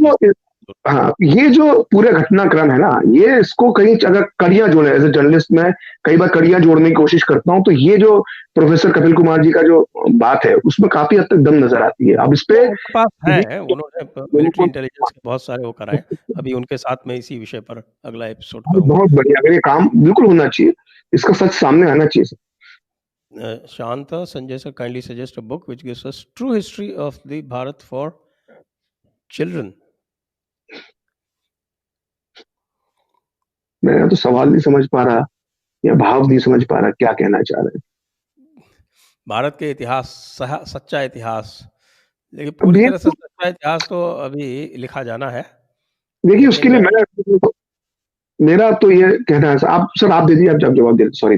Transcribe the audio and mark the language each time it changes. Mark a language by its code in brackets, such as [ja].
[hi] जो हाँ, ये जो पूरे घटनाक्रम है ना, ये इसको कहीं अगर कड़ियां जोड़े, [en] as a journalist [hi] में कई बार कड़ियां जोड़ने की कोशिश करता हूँ, तो ये जो प्रोफेसर कपिल कुमार जी का जो बात है उसमें काफी हद तक दम नजर आती है। अब इस पे उनके पास है, उन्होंने मिलिट्री इंटेलिजेंस के बहुत सारे वो कराए, अभी उनके साथ में इसी विषय पर अगला एपिसोड करूंगा। बहुत बढ़िया, अगर ये काम बिल्कुल होना चाहिए, इसका सच सामने आना चाहिए। [en] Shanta, Sanjay sir, kindly suggest a book which gives us true history of the Bharat for children. [hi] मैं तो सवाल नहीं समझ पा रहा या भाव नहीं समझ पा रहा, क्या कहना चाह रहे हैं। भारत के इतिहास, सच्चा इतिहास, लेकिन पूरी तरह से सच्चा इतिहास तो अभी लिखा जाना है। देखिए, उसके लिए मेरा तो ये कहना है, आप सर आप दे दीजिए, आप जब जवाब दे, सॉरी